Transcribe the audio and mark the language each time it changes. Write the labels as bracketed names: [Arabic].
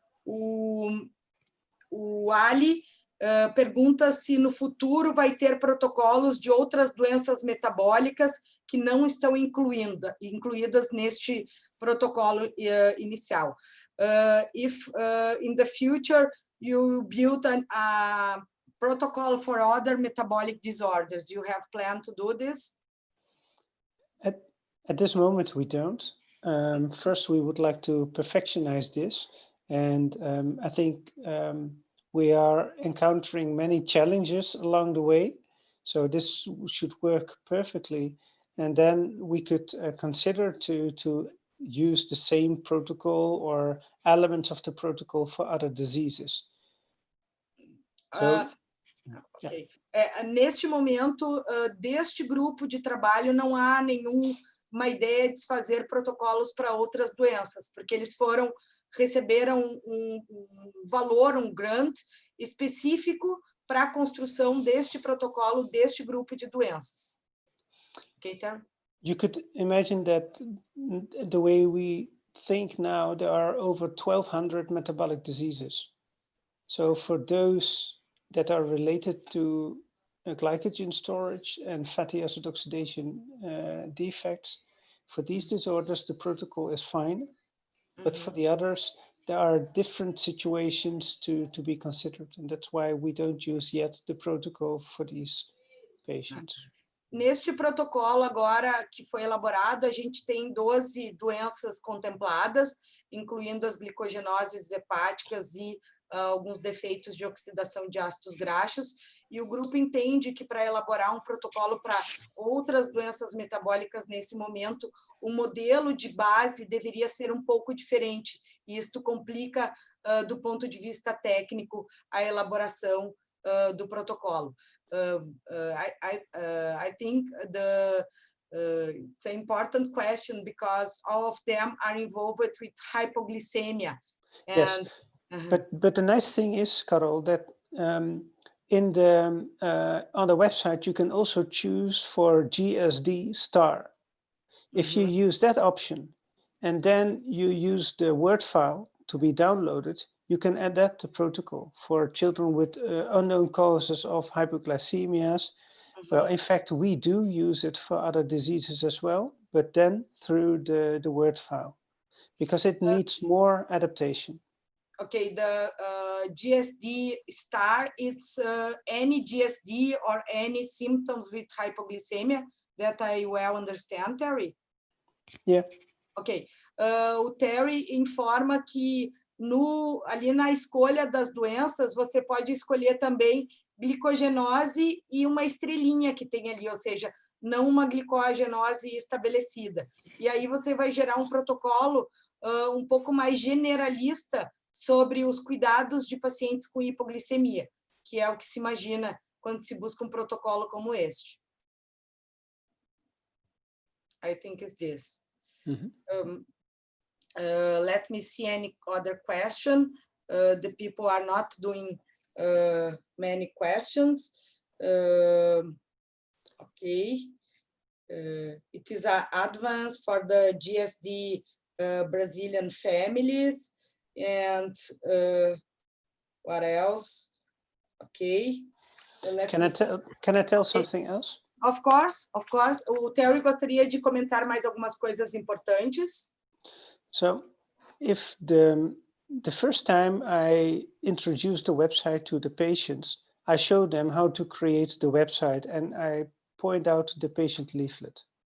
[Portuguese] O Ali pergunta se no futuro vai ter protocolos de outras doenças metabólicas que não estão incluídas neste protocolo inicial. [English] If in the future you build a protocol for other metabolic disorders, you have planned to do this? At this moment, we don't. First, we would like to perfectionize this. And I think we are encountering many challenges along the way. So this should work perfectly. And then we could consider to use the same protocol or elements of the protocol for other diseases. So, okay. [Portuguese] Neste momento, deste grupo de trabalho, não há nenhuma ideia de fazer protocolos para outras doenças, porque eles receberam um valor, um grant específico para a construção deste protocolo, deste grupo de doenças. [English] Okay, Terry? You could imagine that the way we think now, there are over 1,200 metabolic diseases. So for those that are related to glycogen storage and fatty acid oxidation defects, for these disorders, the protocol is fine. But for the others, there are different situations to be considered. And that's why we don't use yet the protocol for these patients. [Portuguese] Neste protocolo agora que foi elaborado, a gente tem 12 doenças contempladas, incluindo as glicogenoses hepáticas e alguns defeitos de oxidação de ácidos graxos, e o grupo entende que para elaborar um protocolo para outras doenças metabólicas nesse momento, o modelo de base deveria ser um pouco diferente, e isto complica, do ponto de vista técnico, a elaboração do protocolo. [English] I think it's an important question because all of them are involved with hypoglycemia. And, yes, but the nice thing is, Carol, that in the on the website you can also choose for GSD star. If you use that option and then you use the Word file to be downloaded, you can adapt the protocol for children with unknown causes of hypoglycemias. Well, in fact, we do use it for other diseases as well, but then through the Word file, because it needs more adaptation. Okay, the GSD star, it's any GSD or any symptoms with hypoglycemia that I well understand, Terry? Yeah. Ok. [Portuguese] O Terry informa que ali na escolha das doenças, você pode escolher também glicogenose e uma estrelinha que tem ali, ou seja, não uma glicogenose estabelecida. E aí você vai gerar um protocolo um pouco mais generalista sobre os cuidados de pacientes com hipoglicemia, que é o que se imagina quando se busca um protocolo como este. [English] I think it's this. Let me see any other question. The people are not doing many questions. Okay. It is an advance for the GSD Brazilian families. And what else? Okay. Can I tell something else? Of course, of course. [Portuguese] O Terry gostaria de comentar mais algumas coisas importantes. [English] So, if the first time I introduced the website to the patients, I show them how to create the website and I point out the patient leaflet.